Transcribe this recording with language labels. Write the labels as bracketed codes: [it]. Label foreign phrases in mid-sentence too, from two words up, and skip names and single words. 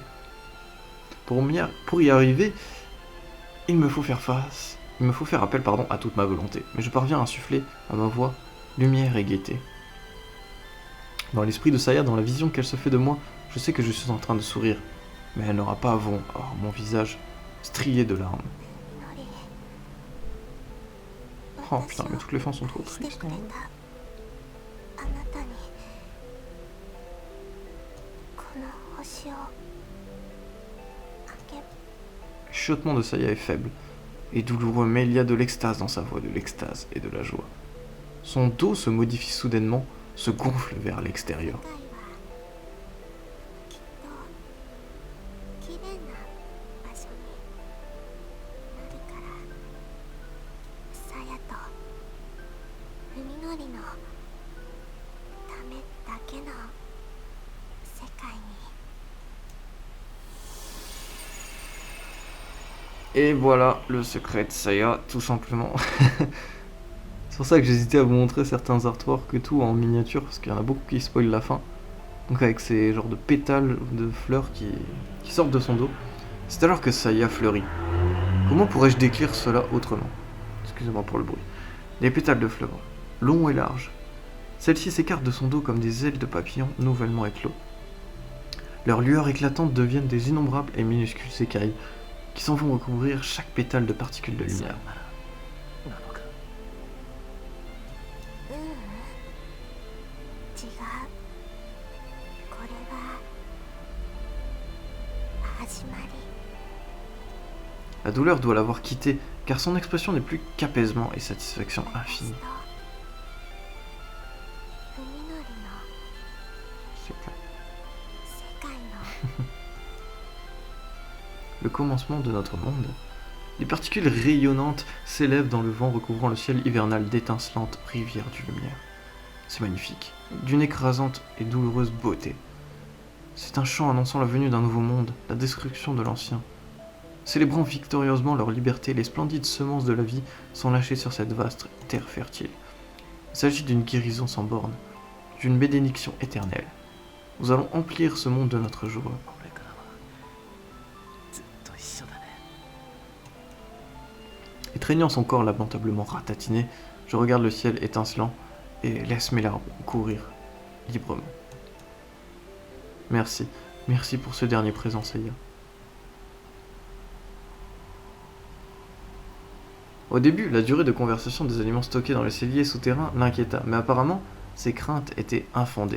[fr] Pour y arriver, il me faut faire appel à toute ma volonté, mais je parviens à insuffler à ma voix lumière et gaieté. Dans l'esprit de Saya, dans la vision qu'elle se fait de moi, je sais que je suis en train de sourire, mais elle n'aura pas à voir mon visage strié de larmes. [ja] みのり [fr] Oh putain, mais toutes les fins sont trop [ja] して [fr] tristes. [ja] くれ [fr] hein. [ja] たあなたにこの星をあげ [fr] Le chuchotement de Saya est faible et douloureux, mais il y a de l'extase dans sa voix, de l'extase et de la joie. Son dos se modifie soudainement, se gonfle vers l'extérieur. [ja] 世界はきっときれいな場所になるからさやと海のりのためだけの世界に [fr] Et voilà le secret de Saya, tout simplement. C'est pour ça que j'hésitais à vous montrer certains artworks et tout en miniature, parce qu'il y en a beaucoup qui spoilent la fin. Donc avec ces genres de pétales de fleurs qui sortent de son dos. C'est alors que Saya fleurit. Comment pourrais-je décrire cela autrement? Excusez-moi pour le bruit. Les pétales de fleurs, longs et larges. Celles-ci s'écartent de son dos comme des ailes de papillon nouvellement éclos. Leurs lueurs éclatantes deviennent des innombrables et minuscules écailles qui s'en vont recouvrir chaque pétale de particules de lumière. [ja] なのか。ううん違うこれは始まり [fr] La douleur doit l'avoir quitté, car son expression n'est plus qu'apaisement et satisfaction [ja] 私 [fr] infinie. [ja] と海のりの [fr] C'est clair. [ja] 世界の [fr] Le commencement de notre monde. Les particules rayonnantes s'élèvent dans le vent recouvrant le ciel hivernal d'étincelantes rivières de lumière. C'est magnifique, d'une écrasante et douloureuse beauté. C'est un chant annonçant la venue d'un nouveau monde, la destruction de l'ancien. Célébrant victorieusement leur liberté, les splendides semences de la vie sont lâchées sur cette vaste terre fertile. Il s'agit d'une guérison sans bornes, d'une bénédiction éternelle. Nous allons emplir ce monde de notre joie. [ja] これからはずっと一緒だね。 [fr] Étreignant son corps lamentablement ratatiné, je regarde le ciel étincelant et laisse mes larmes courir librement. Merci, merci pour ce dernier présent, Saya. Au début, la durée de conversation des aliments stockés dans les celliers souterrains l'inquiéta, mais apparemment, ses craintes étaient infondées.